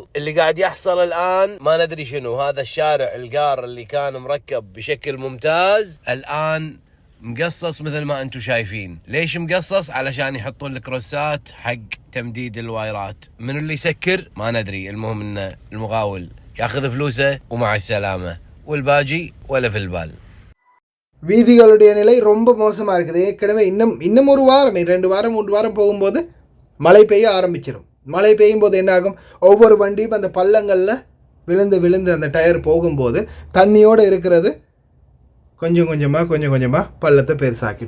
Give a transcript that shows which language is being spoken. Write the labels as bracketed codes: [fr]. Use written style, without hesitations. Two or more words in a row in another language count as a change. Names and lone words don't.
[ar] اللي قاعد يحصل الآن ما ندري شنو. هذا الشارع القار اللي كان مركب بشكل ممتاز الآن مقصص مثل ما انتم شايفين. ليش مقصص؟ علشان يحطون الكروسات حق تمديد الوايرات. من اللي يسكر ما ندري. المهم ان المقاول ياخذ فلوسه ومع السلامة والباقي ولا في البال. [ta] வீதிகளுடைய நிலை ரொம்ப மோசமாக இருக்குது. ஏற்கனவே இன்னும் ஒரு வாரம் 2 வாரம் 3 வாரம் போகும்போது மழை பெய்ய ஆரம்பிச்சிடும். மழை பெய்யும் போது என்ன ஆகும், ஒவ்வொரு வண்டியும் அந்த பள்ளங்களில் விழுந்து அந்த டயர் போகும்போது தண்ணியோடு இருக்கிறது கொஞ்சம் கொஞ்சமாக பள்ளத்தை பெருசாக்கிடும்.